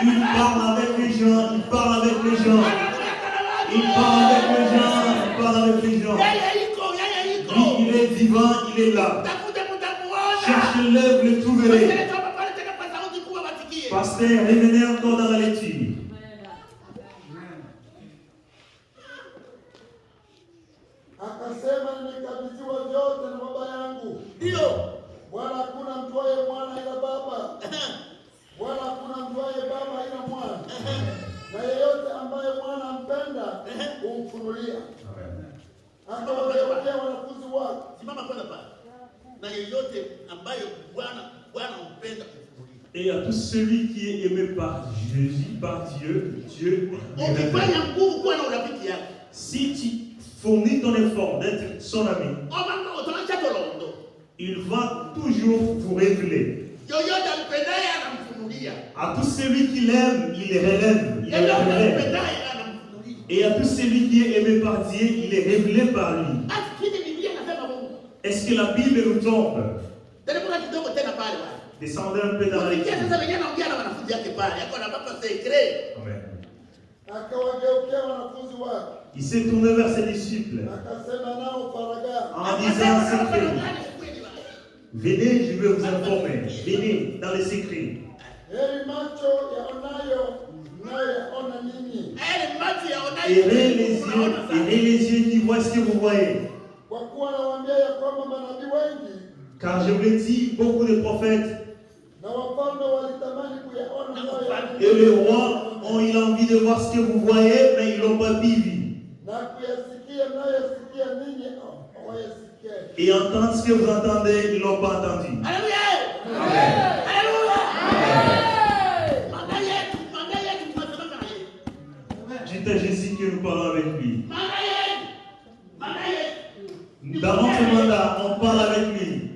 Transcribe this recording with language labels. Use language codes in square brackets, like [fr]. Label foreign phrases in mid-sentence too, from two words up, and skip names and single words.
[fr] Il parle avec les gens, il parle avec les gens. Il parle avec les gens, il parle avec les gens. Lui, il est vivant, il est là. Cherchez-le, vous le trouverez. Pasteur, revenez encore dans la lecture. [sw] Akasema, nimekabidhiwa vyote na Baba yangu. Ndio. Wala hakuna mjuaye mwana ila Baba. Wala hakuna mjuaye Baba ila mwana. Na yeyote ambaye mwana ampenda humfunulia. Akawageukia wanafunzi wake. Simama kwanza pale. Na yeyote ambaye Bwana ampenda kumfunulia. [fr] Et à tout celui qui est aimé par Jésus, par Dieu, Dieu [sw] ukifanya nguvu kuwa na urafiki yake. [fr] Si tu fournis ton effort d'être son ami, il va toujours vous révéler. À tout celui qui l'aime, il les relève. Il les révèle. Et à tout celui qui est aimé par Dieu, il est révélé par lui. Est-ce que la Bible nous trompe? Descendez un peu dans la lecture. Amen. Il s'est tourné vers ses disciples en disant secret. Venez, je vais vous informer. Venez dans les secrets. [sw] Heri macho yaonayo mnayoyaona ninyi. [fr] Aimez les yeux qui voient ce que vous voyez. [sw] Kwa kuwa nawaambia ya kwamba manabii wengi [fr] Car je vous l'ai dit, beaucoup de prophètes [sw] na wafalme walitamani kuyaona mnayoyaona [fr] et les rois ont eu envie de voir ce que vous voyez, mais ils n'ont pas vu. [sw] na kuyasikia mnayoyasikia ninyi hawayasikia. [fr] Et entendre ce que vous entendez, ils ne l'ont pas entendu. Alléluia. Amen. Alléluia. Dites à Jésus que nous parlons avec lui. Dans notre mandat, on parle avec lui.